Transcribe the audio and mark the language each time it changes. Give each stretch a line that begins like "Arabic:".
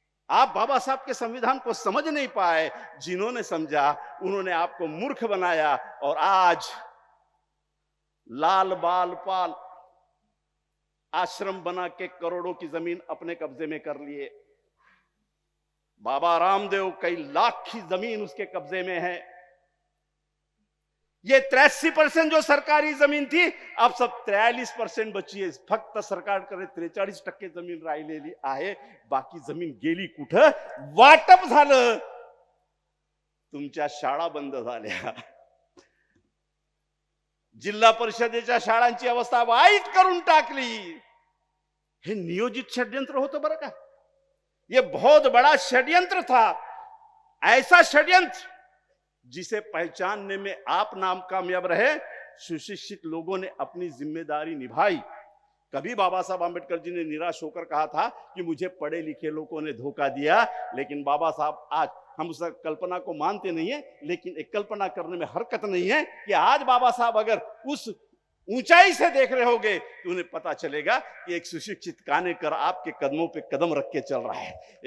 Hindi: आप बाबा साहब के संविधान को समझ नहीं पाए। जिन्होंने समझा उन्होंने आपको मूर्ख बनाया, और आज लाल बाल पाल आश्रम बना के करोड़ों की जमीन अपने कब्जे में कर लिए। बाबा रामदेव कई लाख की जमीन उसके कब्जे में है। ये 83% जो सरकारी जमीन थी, अब सब 43% बची है।
Marathi: फक्त सरकार करे 43% जमीन राहिलेली आहे, बाकी जमीन गेली कुठं? वाटप झालं। तुमच्या शाळा बंद झाल्या, जिल्हा परिषदेच्या शाळांची अवस्था वाईट करून टाकली। हे नियोजित षड्यंत्र होतं बरं का?
Hindi: ये बहुत बड़ा षड्यंत्र था। ऐसा षड्यंत्र जिसे पहचानने में आप नाम कामयाब रहे, सुशिक्षित लोगों ने अपनी जिम्मेदारी निभाई। कभी बाबा साहब आंबेडकर जी ने निराश होकर कहा था कि मुझे पढ़े लिखे लोगों ने धोखा दिया, लेकिन बाबा साहब आज, हम उस कल्पना को मानते नहीं है, लेकिन एक कल्पना करने में हरकत नहीं है कि आज बाबा साहब अगर उस ऊंचाई से देख रहे होगे तो उन्हें पता चलेगा कि एक सुशिक्षित कानेकर आपके कदमों पे कदम रख के चल रहा है।